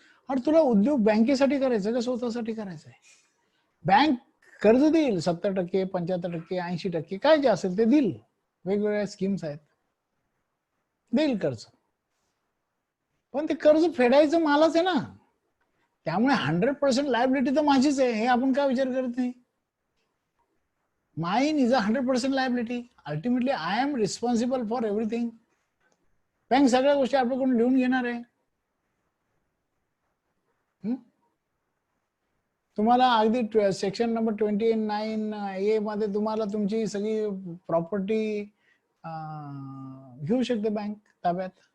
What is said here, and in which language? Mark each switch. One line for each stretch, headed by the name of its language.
Marathi: अरे तुला उद्योग बँकेसाठी करायचं का स्वतःसाठी करायचं आहे? बँक कर्ज देईल 70%, 75%, 80%, काय जे असेल ते देईल. वेगवेगळ्या स्कीम्स आहेत, देईल कर्ज. पण ते कर्ज फेडायचं मलाच आहे ना, त्यामुळे 100% लायबिलिटी तर माझीच आहे. हे आपण काय विचार करत नाही.
English: Mine is 100% liability. Ultimately, I am responsible for everything.
Marathi: Bank सगळ्या गोष्टी आपल्याकडून लिहून घेणार आहे. तुम्हाला अगदी सेक्शन नंबर 29A मध्ये तुम्हाला तुमची सगळी प्रॉपर्टी घेऊ शकते बँक ताब्यात.